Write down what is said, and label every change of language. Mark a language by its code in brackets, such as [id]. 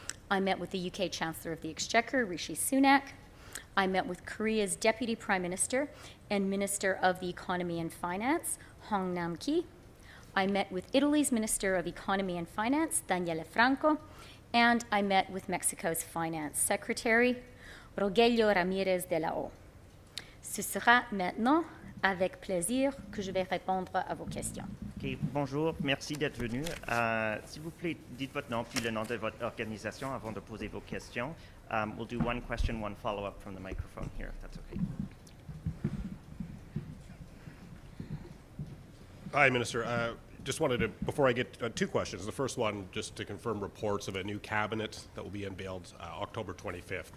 [en] I met with the UK Chancellor of the Exchequer, Rishi Sunak. I met with Korea's Deputy Prime Minister and Minister of the Economy and Finance, Hong Nam-ki. I met with Italy's Minister of Economy and Finance, Daniele Franco, and I met with Mexico's Finance Secretary, Rogelio Ramirez de la O. [fr] Ce sera maintenant avec plaisir que je vais répondre à vos questions. Okay, bonjour, merci d'être venu. S'il vous plaît, dites votre nom puis le nom de votre organisation avant de poser vos questions. [en] We'll do one question, one follow-up from the microphone here, if that's okay. Hi, Minister. Just wanted to, before I get two questions. The first one, just to confirm reports of a new cabinet that will be unveiled October 25th.